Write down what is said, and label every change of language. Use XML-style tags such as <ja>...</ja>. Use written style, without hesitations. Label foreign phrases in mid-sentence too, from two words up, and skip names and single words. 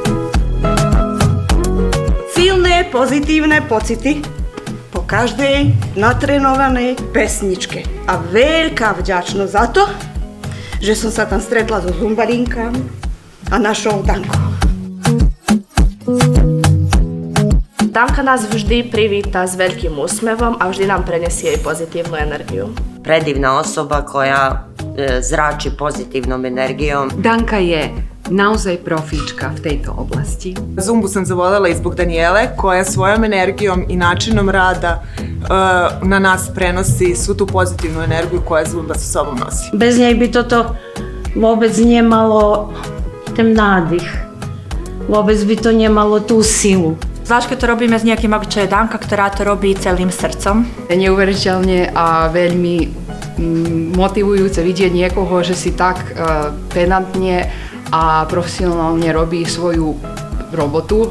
<sk>Silné, pozitívne pocity po každej natrenovanej pesničke. A veľká vďačnosť za to, že som sa tam stretla so zumbarinkami a našou Dankou. Danka nás vždy privíta s veľkým úsmevom a vždy nám prenesie jej pozitívnu energiu.</sk> <hr>Predivna osoba koja zrači pozitivnom energijom.</hr> <sk>Danka je naozaj profíčka v tejto oblasti.</sk> <hr>Zumbu sam zavoljela i zbog Danijele, koja svojom energijom i načinom rada na nas prenosi svu tu pozitivnu energiju koja Zumba sa sobom nosi.</hr> <sk>Bez nej by toto vôbec nemalo ten nádych. Vôbec by to nemalo tú silu. Zvlášť, keď to robíme s niekým, ako čo je Danka, ktorá to robí celým srdcom. Neuveriteľne a veľmi motivujúce vidieť niekoho, že si tak pedantne a profesionálne robí svoju robotu.</sk>